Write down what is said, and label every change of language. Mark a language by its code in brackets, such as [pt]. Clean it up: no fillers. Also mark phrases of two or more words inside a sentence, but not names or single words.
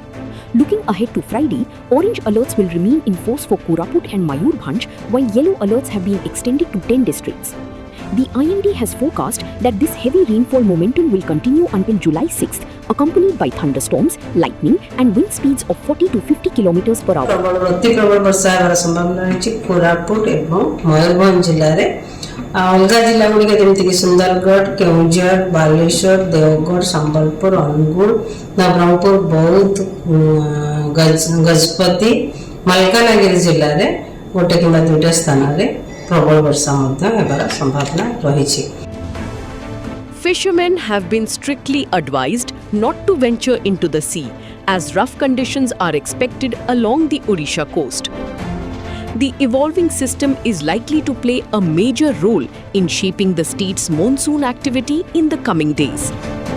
[en] Looking ahead to Friday, orange alerts will remain in force for Koraput and Mayurbhanj, while yellow alerts have been extended to 10 districts. The IMD has forecast that this heavy rainfall momentum will continue until July 6th, accompanied by thunderstorms, lightning and wind speeds of 40 to 50 km per hour. [or] ପ୍ରବଳ ବର୍ଷା ହେବାର ସମ୍ଭାବନା ଅଛି କୋରାପୁଟ ଏବଂ ମୟୂରଭଞ୍ଜ ଜିଲ୍ଲା ରେ ଅଲଗା ଜିଲ୍ଲା ଗୁଡ଼ିକ ଯେମିତିକି ସୁନ୍ଦରଗଡ଼, କେନ୍ଦୁଝର, ବାଲେଶ୍ୱର, ଦେବଗଡ଼, ସମ୍ବଲପୁର, ଅନୁଗୁଳ, ନବରଙ୍ଗପୁର, ବୌଦ୍ଧ, ଗଜପତି, ମାଲକାନଗିରି ଜିଲ୍ଲା ରେ ଗୋଟେ କିମ୍ବା ଦୁଟା ସ୍ଥାନ ରେ ପ୍ରବଳ ବର୍ଷା ହେବାର ସମ୍ଭାବନା ରହି। [en] Fishermen have been strictly advised not to venture into the sea, as rough conditions are expected along the Odisha coast. The evolving system is likely to play a major role in shaping the state's monsoon activity in the coming days.